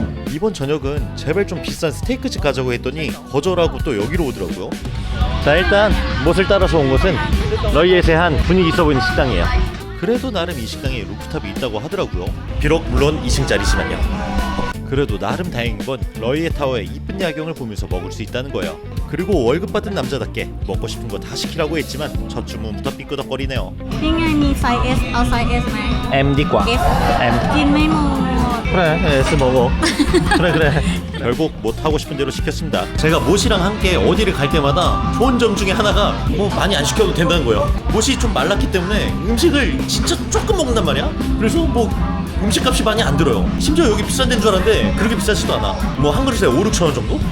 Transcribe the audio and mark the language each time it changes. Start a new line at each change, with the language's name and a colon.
Korean: 이번 저녁은 제발 좀 비싼 스테이크집 가자고 했더니 거절하고 또 여기로 오더라고요 자 일단 못을 따라서 온 곳은 러이엣의 한 분위기 있어 보이는 식당이에요 그래도 나름 이 식당에 루프탑이 있다고 하더라고요 비록 물론 2층짜리지만요 그래도 나름 다행인 건 러이엣 타워의 이쁜 야경을 보면서 먹을 수 있다는 거예요 그리고 월급 받은 남자답게 먹고 싶은 거 다 시키라고 했지만 첫 주문부터 삐끄덕거리네요
Thai: นี่ไงมีไซส์ S เอาไซส์ S ไหม Mดีกว่า S M กินไม่หมด
Korean: 그래 S 먹어 그래 결국 못 하고 싶은 대로 시켰습니다 제가 못이랑 함께 어디를 갈 때마다 좋은 점 중에 하나가 뭐 많이 안 시켜도 된다는 거예요 못이 좀 말랐기 때문에 음식을 진짜 조금 먹는단 말이야 그래서 뭐 음식값이 많이 안 들어요 심지어 여기 비싼 데인 줄 알았는데 그렇게 비싸지도 않아 뭐 한 그릇에 5-6천 원 정도?